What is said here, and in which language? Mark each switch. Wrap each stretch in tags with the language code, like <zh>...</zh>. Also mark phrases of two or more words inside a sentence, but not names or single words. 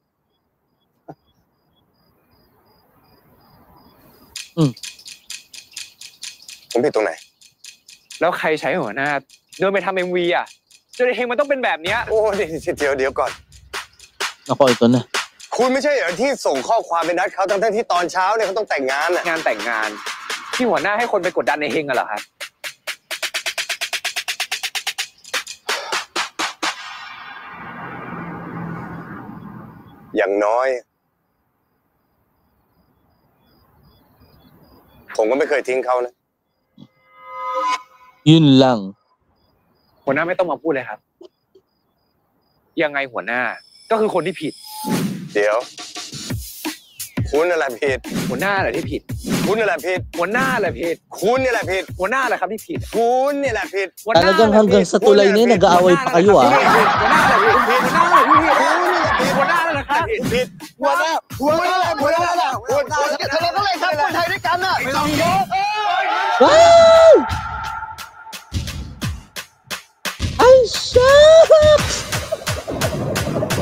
<th>ผมผิดตรงไหน แล้วใครใช้หัวหน้าเดินไปทำ MV อ่ะจนไอ้เฮงมันต้องเป็นแบบเนี้ย โอ้เดี๋ยวก่อน</th> <tl>Ako, ito na.</tl> <th>คุณไม่ใช่เหรอที่ส่งข้อความไปนัดเขาทั้งที่ตอนเช้าเนี่ยเขาต้องแต่งงานน่ะ งานแต่งงานที่หัวหน้าให้คนไปกดดันในเฮงอะเหรอครับ อย่างน้อย ผมก็ไม่เคยทิ้งเขานะ</th> <tl>Yun lang.</tl> <th>หัวหน้าไม่ต้องมาพูดเลยครับยังไงหัวหน้าก็คือคนที่ผิด เดี๋ยว คุณอะไรผิด หัวหน้าแหละที่ผิด คุณอะไรผิด หัวหน้าแหละผิด คุณนี่แหละผิด หัวหน้าแหละครับที่ผิด คุณนี่แหละผิด</th> <tl>Talagang hanggang sa tulay na yun, nag-aaway pa kayo ah.</tl> <th>หัวหน้าแหละผิดหัวหน้าแหละผิดหัวหน้าแหละครับผิด หัวหน้าอย่าทะเลาะกันเลยครับคนไทยด้วยกันน่ะไม่ต้องยก</th> <en>Wow! Ay, shucks!</en>